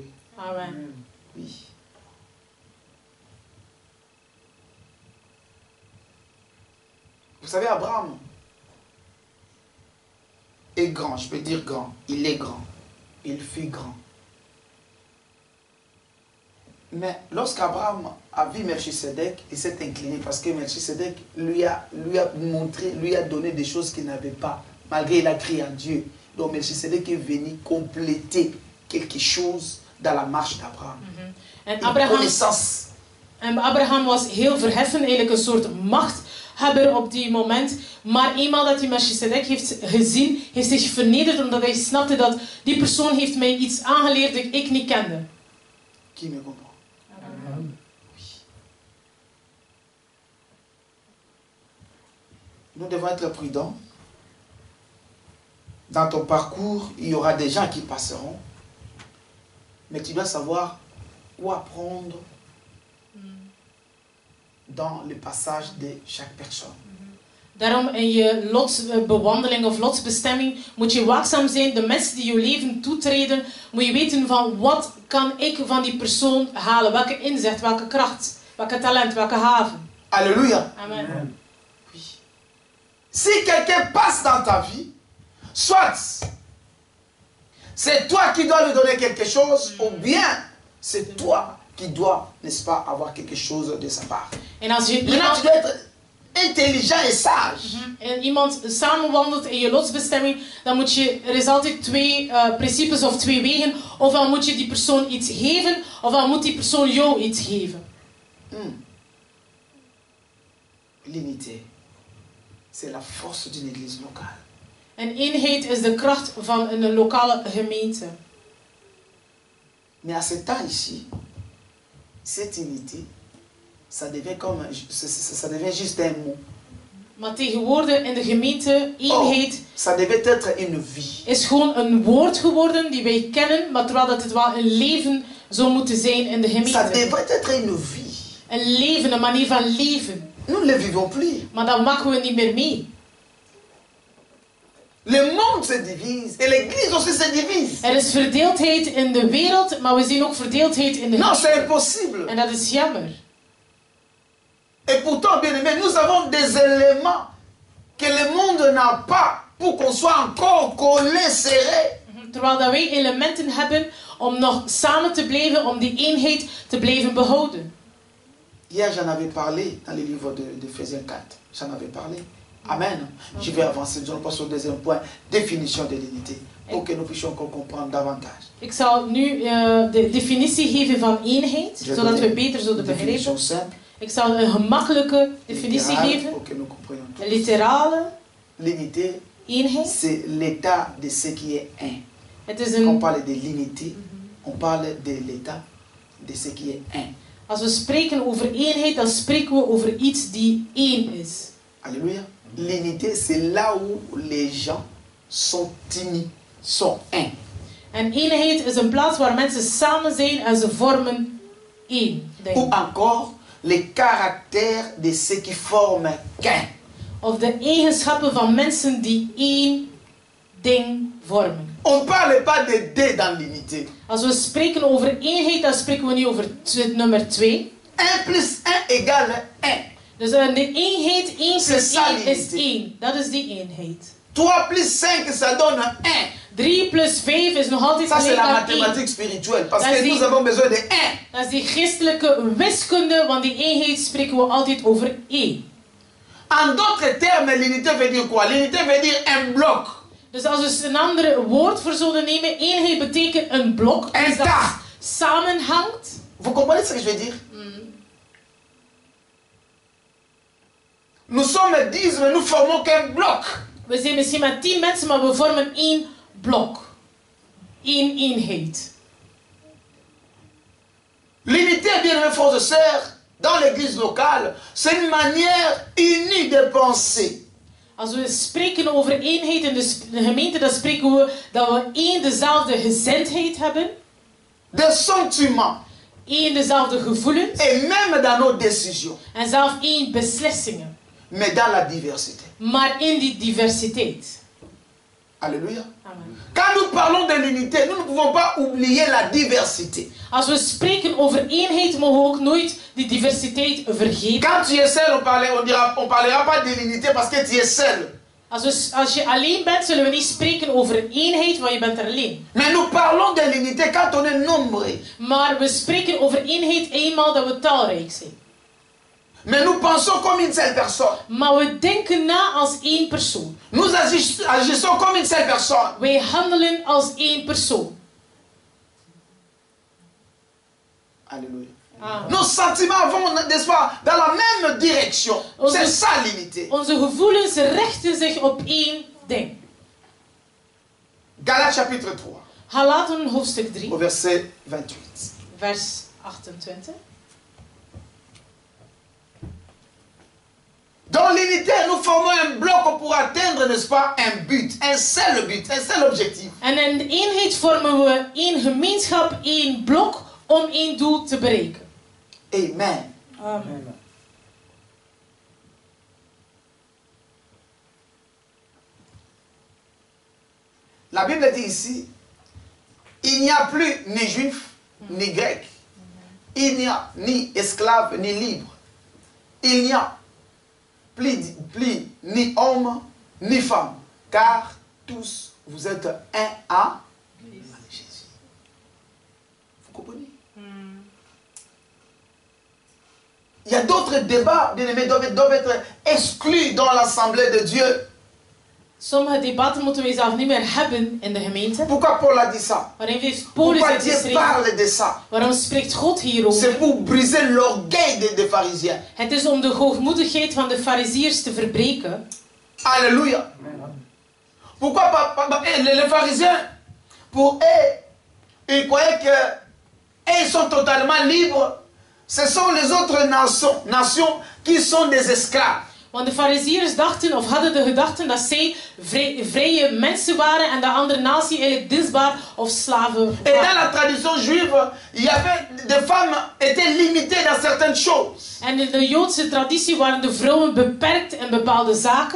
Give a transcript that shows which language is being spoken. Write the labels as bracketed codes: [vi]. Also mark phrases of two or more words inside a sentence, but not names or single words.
[fr] Amen. Oui. Vous savez, Abraham est grand, je peux dire grand. Il est grand. Il fut grand. Mais lorsqu'Abraham a vu Melchisedec, il s'est incliné parce que Melchisedec lui a montré, lui a donné des choses qu'il n'avait pas, malgré il a crié à Dieu. Donc Melchisedec est venu compléter quelque chose dans la marche d'Abraham. Une connaissance. [nl] En Abraham was heel verheffen, eigenlijk een soort machthebber op die moment. Maar eenmaal dat hij Melchisedec heeft gezien, heeft zich vernederd omdat hij snapte dat die persoon heeft mij iets aangeleerd dat ik niet kende. [fr] Qui me comprend? Amen. Oui. Nous devons être prudents. Dans ton parcours, il y aura des gens qui passeront. Mais tu dois savoir où apprendre dans le passage de chaque personne. [nl] Daarom in je lotsbewandeling of lotsbestemming moet je waakzaam zijn. De mensen die je leven toetreden, moet je weten van wat kan ik van die persoon halen. Welke inzicht, welke kracht Welke talent, welke haven. [fr] Alléluia. Amen. Oui. Si quelqu'un passe dans ta vie, soit c'est toi qui dois lui donner quelque chose, ou bien c'est toi qui dois, n'est-ce pas, avoir quelque chose de sa part. [nl] En als je [fr] Maintenant, tu dois être intelligent et sage. [nl] en iemand samenwandelt in je lotsbestemming, dan moet je, er is altijd twee principes of twee wegen. Ofwel moet je die persoon iets geven, ofwel moet die persoon jou iets geven. [fr] L'unité, c'est la force d'une église locale. [nl] En eenheid is de kracht van een lokale gemeente. [fr] Mais à ce temps ici, cette unité, ça devient comme, ça devient juste un mot. [nl] Maar tegenwoordig in de gemeente, eenheid [fr] Ça devait être une vie. [nl] is gewoon een woord geworden die wij kennen, maar terwijl dat het wel een leven zou moeten zijn in de [fr] Ça [nl] gemeente. [fr] devrait être une vie. [nl] Een leven, een manier van leven. [fr] Nous ne le vivons plus. [nl] Maar dat maken we niet meer mee. [fr] Le monde se divise et l'église aussi se divise. [nl] Er is verdeeldheid in de wereld, maar we zien ook verdeeldheid in de [fr] Non, [nl] gemeente. [fr] c'est impossible. [nl] En dat is jammer. [fr] Et pourtant, bien aimé, nous avons des éléments que le monde n'a pas pour qu'on soit encore collés, serrés. [nl] Terwijl dat wij elementen hebben om nog samen te blijven, om die eenheid te blijven behouden. [fr] Hier, j'en avais parlé dans le livre d'Éphésiens 4. J'en avais parlé. Amen. Je vais avancer. Nous allons passer au deuxième point, définition de l'unité, pour que nous puissions encore comprendre davantage. [nl] Ik zal nu de definitie geven van eenheid, zodat we beter zullen begrijpen. [fr] Simple, [nl] Ik zal een gemakkelijke definitie geven. [fr] pour que nous comprenions tout. [nl] Een literale [fr] L'unité, [nl] eenheid. [fr] c'est l'état de ce qui est un. [nl] Het is [fr] Quand on [nl] een, [fr] parle de l'unité, on parle de l'état de ce qui est un. [nl] als we spreken over eenheid, dan spreken we over iets die één is. [fr] Alléluia. L'unité, c'est là où les gens sont unis, sont un. [nl] En eenheid is een plaats waar mensen samen zijn en ze vormen één. [fr] Ou encore, les caractères de ceux qui forment qu'un. [nl] Of de eigenschappen van mensen die één ding vormen. [fr] On ne parle pas de deux dans l'unité. [nl] Als we spreken over eenheid, dan spreken we niet over nummer 2. [fr] 1 plus 1 égale 1. [nl] Dus de eenheid, 1 plus [fr] ça, [nl] 1 is [fr] l'unité. [nl] 1. Dat is die eenheid. [fr] 3 plus 5, ça donne 1. [nl] 3 plus 5 is nog altijd [fr] Ça, c'est [nl] gelijk [fr] la [nl] aan 1. [fr] mathématique spirituelle. Parce Ça, que c'est- nous avons besoin de 1. [nl] Dat is die christelijke wiskunde, want die eenheid spreken we altijd over 1. [fr] En d'autres termes, l'unité veut dire quoi? L'unité veut dire un bloc. [nl] Dus als we een ander woord voor zouden nemen, eenheid betekent een blok. Een Dus dat taak. samenhangt. [fr] Vous comprenez ce que je veux dire? Nous sommes 10, mais nous formons qu'un bloc. [nl] We zijn misschien maar 10 mensen, maar we vormen 1 blok. 1 eenheid. [fr] L'unité, bien mes frères et sœurs, dans l'église locale, c'est une manière unie de penser. [nl] Als we spreken over eenheid in de gemeente, dan spreken we dat we één dezelfde gezindheid hebben. [fr] Des sentiments. [nl] Één dezelfde gevoelens. [fr] Et même dans nos décisions. [nl] En zelf één beslissingen. [fr] Mais dans la diversité. [nl] Maar in die diversiteit. [fr] Alléluia. Amen. Quand nous parlons de l'unité, nous ne pouvons pas oublier la diversité. [nl] Als we spreken over eenheid, mogen we ook nooit die diversiteit vergeten. [fr] Quand tu es seul, on parlera pas de l'unité parce que tu es seul. [nl] Als je alleen bent, zullen we niet spreken over een eenheid, want je bent er alleen. [fr] Mais nous parlons de l'unité quand on est nombreux. [nl] Maar we spreken over eenheid eenmaal dat we talrijk zijn. [fr] Mais nous pensons comme une seule personne. [nl] Maar we denken na als één persoon. [fr] Nous agissons comme une seule personne. [nl] Wij handelen als één persoon. [fr] Alléluia. Amen. Nos sentiments vont, n'est-ce pas, dans la même direction. C'est ça l'unité. [nl] Onze gevoelens richten zich op één ding. [fr] Galates chapitre 3, [nl] Galaten hoofdstuk 3, [fr] au verset 28. [nl] vers 28. [fr] Dans l'unité, nous formons un bloc pour atteindre, n'est-ce pas, un but, un seul objectif. [nl] En in de eenheid vormen we één gemeenschap, één blok om één doel te bereiken. [fr] Amen. Amen. La Bible dit ici, il n'y a plus ni juif, ni grec. il n'y a ni esclave ni libre. Il n'y a plus ni homme ni femme, car tous vous êtes un à Jésus. Vous comprenez? Il y a d'autres débats, bien-aimés, doivent être exclus dans l'assemblée de Dieu. [nl] Sommige debatten moeten we zelf niet meer hebben in de gemeente. [fr] Pourquoi Paul a dit ça? [nl] Waarin heeft Paulus [fr] Pourquoi [nl] het [fr] Dieu [nl] geschreven? [fr] parle de ça? [nl] Waarom spreekt God hierover? [fr] C'est pour briser l'orgueil des pharisiens. [nl] Het is om de hoogmoedigheid van de fariziërs te verbreken. [fr] Alléluia. Pourquoi les pharisiens, pour eux, ils croyaient qu'ils sont totalement libres. Ce sont les autres nations qui sont des esclaves. [nl] Want de fariziërs dachten of hadden de gedachten dat zij vrije mensen waren en de andere natie eigenlijk dienstbaar of slaven [fr] Et dans [nl] waren. [fr] la tradition juive, il y avait des femmes étaient limitées dans certaines choses. [nl] En in de Joodse traditie waren de vrouwen beperkt in bepaalde zaken.